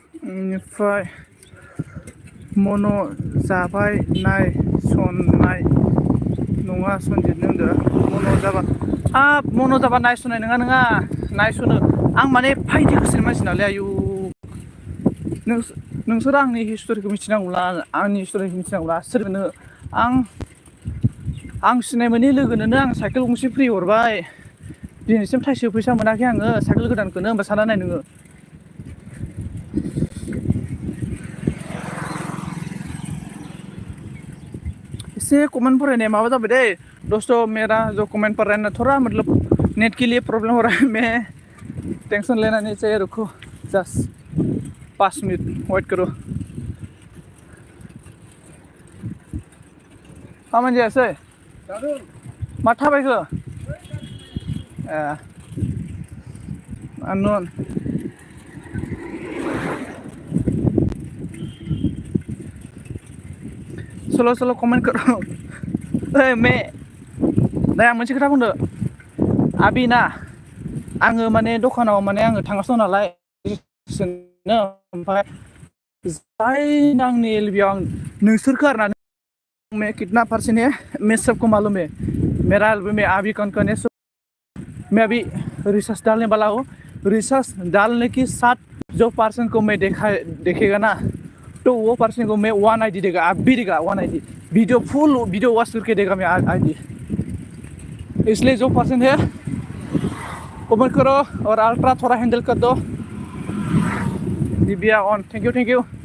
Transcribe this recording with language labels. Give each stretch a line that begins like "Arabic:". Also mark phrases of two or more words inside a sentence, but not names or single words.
Bodo: बेनिफ्राय मन' जाबाय नाय सननाय नङा सनजित होनदो मन' जाबा मन' जाबा नायस'नाय नङा नायस'नो आं माने फायदि गोसोनि मानसि नालाय आयु नोंसोर आंनि हिस्ट'रिखौ मिथिनांगौला आंनि हिस्ट'रिखौ मिथिनांगौला सोरनो आं सिनाय मोनै लोगोनोनो आं साइकेल गंसे फ्रि हरबाय दिनैसिम थाइसे फैसा मोनाखै आङो साइकेल गोदानखौनो होमबा सानना नाय नोङो एसे कमेन्ट फरायनाया माबा जाबाय दै
Hindi: दोस्तों मेरा जो कमेंट पढ़ रहा है ना थोड़ा मतलब नेट के लिए प्रॉब्लम हो रहा है मैं टेंशन लेना नहीं चाहिए रुको जस्ट 5 मिनट वेट करो
Bodo: खामानि जायासै मा थाबायखो ए आनन सोलो सोलो
Hindi: कमेंट करो
Bodo: ओइ मे दा आं मोनसे खोथा बुंदो आबि ना आङो माने दखानाव माने आङो थांगासिनो दं नालाय ओमफ्राय जाय आंनि एलबियाव आं नोंसोरखौ आरोना
Hindi: मैं कितना पर्सेंट है मैं सबको मालूम है मेरा एल्बम में अभी कौन कौन है मैं अभी रिसर्च डालने वाला हूँ रिसर्च डालने के साथ जो पर्सन को मैं देखेगा ना तो वो पर्सन को मैं 1 ID देगा आप भी देगा 1 ID वीडियो
English: full video watch
Hindi: करके देगा मैं ID इसलिए जो पर्सन है कमेंट करो और अल्ट्रा थोड़ा हैंडल कर दो दिव्या ऑन
English: thank you